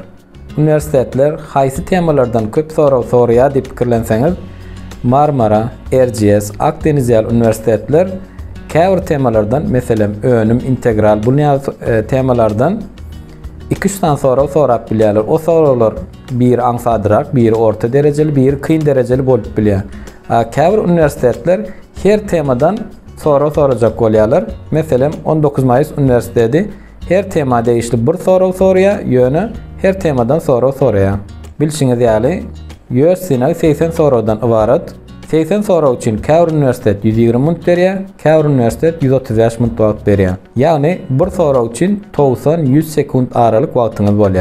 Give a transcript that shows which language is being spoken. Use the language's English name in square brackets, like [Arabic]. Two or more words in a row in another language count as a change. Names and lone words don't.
[Turkmen] Üniversitetler haýsy temalardan köp soraw sorýar diýip pikirlenseňiz, Marmara, Erciyes, Akdeniz ýaly üniversitetler käbir temalardan, meselem önüm, integral bu temalardan 2-3 tane soraw sorap bilýärler. O sorawlar bir aňsadyrak, bir orta derejeli, bir kyn derejeli bolup bilýär. Käbir üniversitetler her temadan soraw sorajak bolýarlar. Meselem 19 Mayıs üniversitesi her tema değişli bir soraw sorýar, ýöne her temadan soraw sorýar. Bilşiňiz ýaly, göz synawy 80 sorawdan ibaret. 80 soraw üçin käbir üniversitet 120 minut berýär, käbir üniversitet 135 minut wagt berýär. Ýagny bir soraw üçin 90-100 sekund aralyk wagtyňyz bolýar.